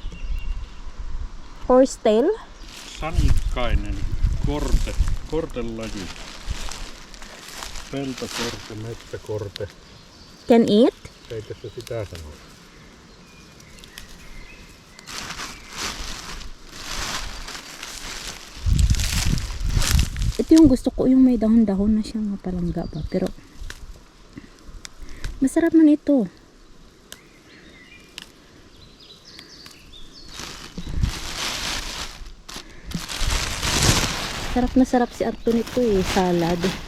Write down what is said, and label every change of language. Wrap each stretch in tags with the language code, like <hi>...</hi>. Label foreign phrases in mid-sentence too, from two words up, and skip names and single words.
<en>Horsetail?</en> <fi>Sanikainen kortelaji. Peltokorte, metsäkorte.</fi> <en>Can eat?</en> <fi>Ei tässä sitä sanoa.</fi> <tl>Ito yung gusto ko, yung may dahon-dahon na siya mga palangga ba. Pero masarap man ito. Sarap na sarap si Arto nito salad.</tl>